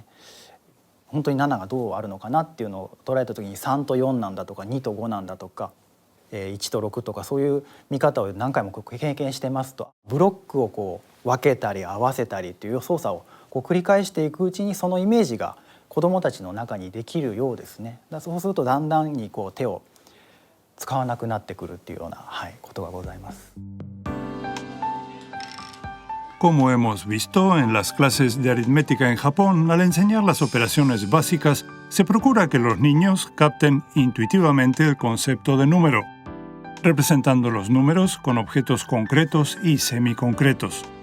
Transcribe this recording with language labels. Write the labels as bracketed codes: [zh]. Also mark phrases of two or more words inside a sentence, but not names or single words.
[ja] 本当に7がどうあるのかなっていうのを捉えた時に3と4なんだとか2と5なんだとか1と6とか、そういう見方を何回も経験してますと、ブロックを分けたり合わせたりという操作を繰り返していくうちに、そのイメージが子どもたちの中にできるようですね。そうするとだんだんに手を使わなくなってくるっていうような、ことがございます。 [es] Como hemos visto en las clases de aritmética en Japón, al enseñar las operaciones básicas, se procura que los niños capten intuitivamente el concepto de número, representando los números con objetos concretos y semiconcretos.